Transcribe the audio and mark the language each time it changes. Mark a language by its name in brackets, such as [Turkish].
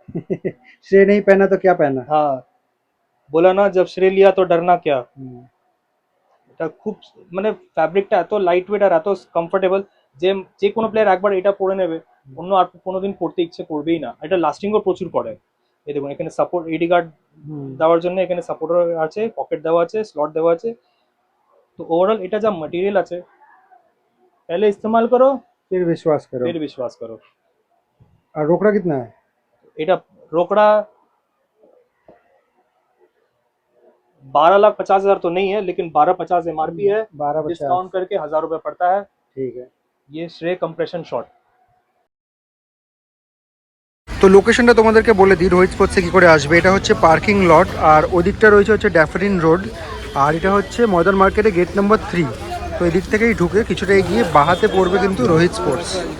[Hindi] श्रेय नहीं पहना तो क्या पहना। हाँ, बोला ना जब श्रेय लिया तो डरना क्या। [Bangla] এটা খুব মানে ফ্যাব্রিকটা এত লাইট ওয়েট আর এত কমফোর্টেবল যে যে কোনো প্লেয়ার একবার এটা পরে নেবে অন্য আর কোনোদিন পড়তে ইচ্ছে করবেই না। এটা লাস্টিংও প্রচুর করে। এই দেখুন এখানে সাপোর্ট এডি গার্ড দেওয়ার জন্য এখানে সাপোর্টার আছে, পকেট দেওয়া আছে, স্লট দেওয়া আছে। তো ওভারঅল এটা যা মটেরিয়াল আছে, [Hindi] पहले इस्तेमाल करो फिर विश्वास करो। फिर विश्वास करो। और रोकड़ा कितना है। [Bangla] এটা [Hindi] रोकड़ा 12,50,000 तो नहीं है, लेकिन 12,50 MRP है, 12,50 डिस्काउंट करके 1000 रुपये पड़ता है। ठीक है। ये श्रेय कंप्रेशन शॉट। [Bangla] তো লোকেশনটা তোমাদেরকে বলে দিই রোহিত স্পোর্টসে কী করে আসবে। এটা হচ্ছে পার্কিং লট, আর ওদিকটা রয়েছে হচ্ছে ড্যাফরিন রোড, আর এটা হচ্ছে মডার্ন মার্কেটে গেট নাম্বার 3। তো এদিক থেকেই ঢুকে কিছুটা এগিয়ে বাহাতে পড়বে কিন্তু রোহিত স্পোর্টস।